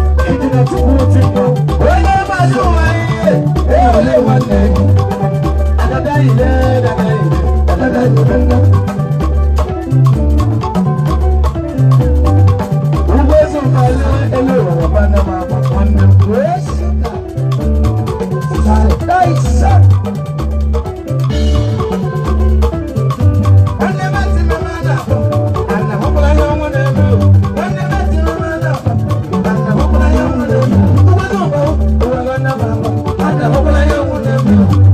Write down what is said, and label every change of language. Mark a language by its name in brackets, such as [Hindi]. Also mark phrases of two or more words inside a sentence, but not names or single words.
[Igbo] Ịdị na Chukwu otu mma. Onye maazị ụwa ihe, e ole nwanne gị? Adada ile, dada ile, dada ile, nna. Ugbo ezu mmalị elu ụwa, nwanne m agba, nwanne m. [English] Yes, sir. Nice, sir. [Igbo] Nwanne m ezi m ama na-akpọ, ana m hụkwara ya ọnwụ na-eme o. Nwanne m ezi m ama na-akpọ, ana m hụkwara ya ọnwụ na-eme o. Ụwa dị ụwa o, ụwa dị nna m akpọ, ana m hụkwara ya ọnwụ na-eme o.